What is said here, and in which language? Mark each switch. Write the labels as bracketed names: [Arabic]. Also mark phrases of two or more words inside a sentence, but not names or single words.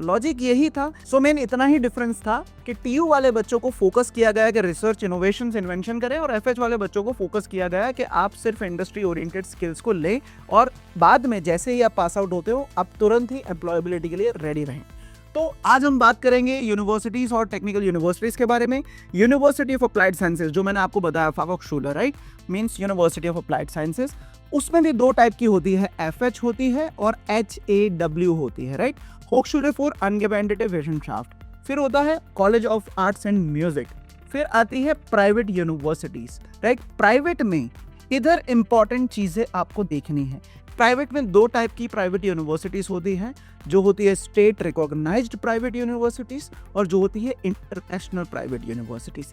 [Hindi] लॉजिक यही था, सो मेन इतना ही डिफरेंस था कि TU वाले बच्चों को फोकस किया गया कि [English] research, innovations, invention [Hindi] करें, और FH वाले बच्चों को फोकस किया गया कि आप सिर्फ [English] industry oriented skills [Hindi] को लें और बाद में जैसे ही आप [English] pass out [Hindi] होते हो आप तुरंत ही एम्प्लॉयबिलिटी के लिए रेडी रहें। तो आज हम बात करेंगे यूनिवर्सिटीज़ और [English] technical universities [Hindi] के बारे में। [English] University of Applied Sciences, [Hindi] जो मैंने आपको बताया, फॉकहोफशूले, [English] right, means University of Applied Sciences, [Hindi] उसमें भी दो टाइप की होती है, FH होती है और HAW होती है, राइट, [German] Hochschule für angewandte Wissenschaft. [Hindi] फिर होता है [English] College of Arts and Music, [Hindi] फिर आती है [English] private universities, right. [Hindi] प्राइवेट में इधर इंपॉर्टेंट चीजें आपको देखनी है। प्राइवेट में दो टाइप की [English] private universities [Hindi] होती हैं, जो होती है [English] state recognized private universities [Hindi] और जो होती है [English] international private universities.